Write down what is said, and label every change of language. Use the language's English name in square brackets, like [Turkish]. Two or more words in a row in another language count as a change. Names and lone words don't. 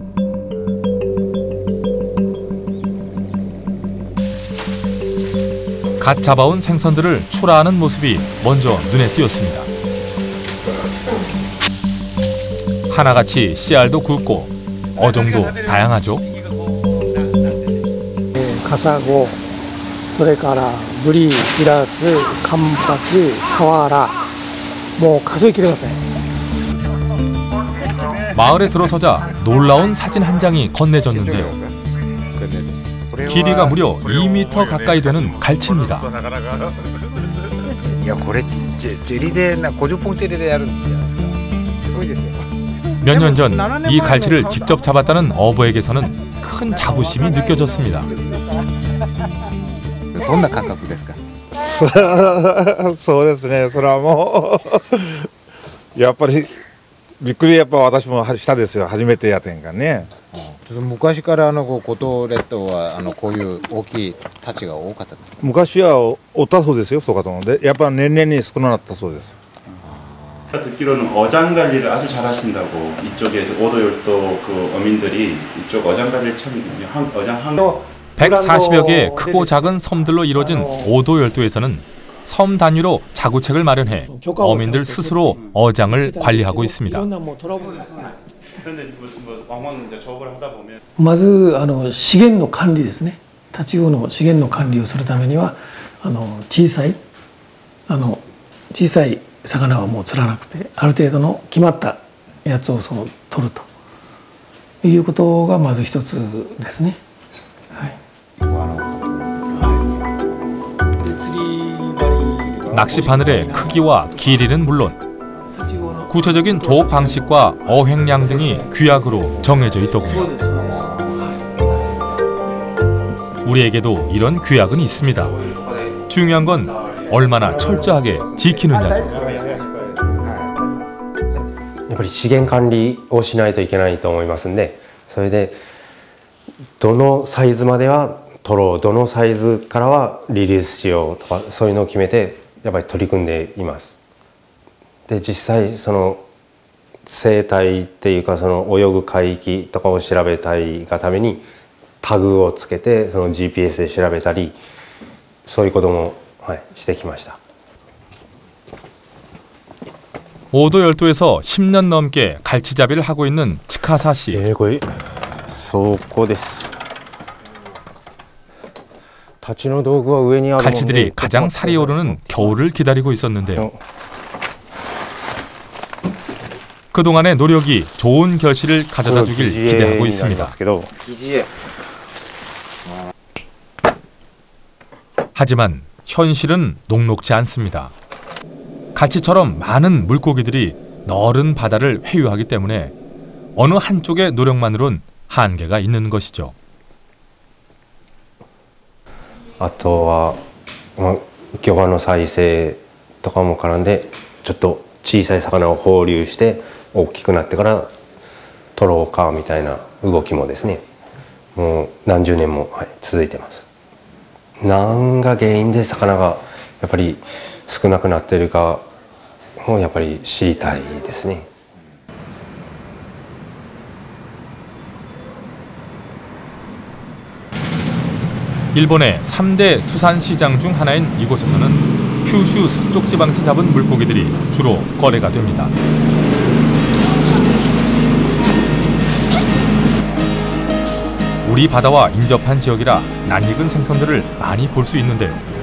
[Korean] 갓 잡아온 생선들을 출하하는 모습이 먼저 눈에 띄었습니다. 하나같이 씨알도 굵고 어종도 다양하죠. [Japanese] 가사고, それからブリ、ヒラス、カンパチ、サワラ、もう数えきれません. [Korean] 마을에 들어서자 놀라운 사진 한 장이 건네졌는데요. 길이가 무려 2m 가까이 되는 갈치입니다. 몇 년 전 이 갈치를 직접 잡았다는 어부에게서는 큰 자부심이 느껴졌습니다. [Japanese] どんな感覚ですか? そうですね。それはもうやっぱりびっくりやっぱ私もしたですよ。初めてやってんかね。昔から五島列島はこういう大きい太刀が多かったですか? 昔はおったそうですよ。そうかと思うんで、やっぱ年々に少なかったそうです。 [Korean] 듣기로는 어장 관리를 아주 잘하신다고 이쪽에서 오도열도 그 어민들이 이쪽 어장 관리를 참 어장 한 140여 개의 크고 작은 섬들로 이루어진 오도열도에서는 섬 단위로 자구책을 마련해 어민들 스스로 어장을 관리하고 있습니다. 그런데 왕왕 이제 조업을 하다 보면 [Japanese] まず資源の管理ですね。タチウオの資源の管理をするためには小さい魚はもう釣らなくてある程度の決まったやつを取るということがまず一つですね。はい。 [Korean] 낚시 바늘의 크기와 길이는 물론 구체적인 조업 방식과 어획량 등이 규약으로 정해져 있더군요. 우리에게도 이런 규약은 있습니다. 중요한 건 얼마나 철저하게 지키느냐죠. [Japanese] やっぱり資源管理をしないといけないと思いますんで、それでどのサイズまでは取ろう、どのサイズからはリリースしようとか、そういうのを決めてやっぱり取り組んでいます。で実際その生態っていうかその泳ぐ海域とかを調べたいがためにタグをつけてその GPS で調べたり、そういうことも、してきました。 [Korean] 오도 열도에서 10년 넘게 갈치잡이를 하고 있는 치카사 씨. [Japanese] これ倉庫です。立ちの道具は上にある。 [Korean] 갈치들이 가장 살이 오르는 겨울을 기다리고 있었는데요. 그동안의 노력이 좋은 결실을 가져다 주길 기대하고 있습니다. 하지만 현실은 녹록지 않습니다. 갈치처럼 많은 물고기들이 넓은 바다를 회유하기 때문에 어느 한쪽의 노력만으론 한계가 있는 것이죠. [Japanese] あとは漁場の再生とかも絡んで、ちょっと小さい魚を放流して大きくなってから取ろうかみたいな動きもですね、もう何十年も、続いてます。何が原因で魚がやっぱり少なくなっているかもやっぱり知りたいですね。 [Korean] 일본의 3대 수산시장 중 하나인 이곳에서는 큐슈 서쪽 지방에서 잡은 물고기들이 주로 거래가 됩니다. 우리 바다와 인접한 지역이라 낯익은 생선들을 많이 볼 수 있는데요.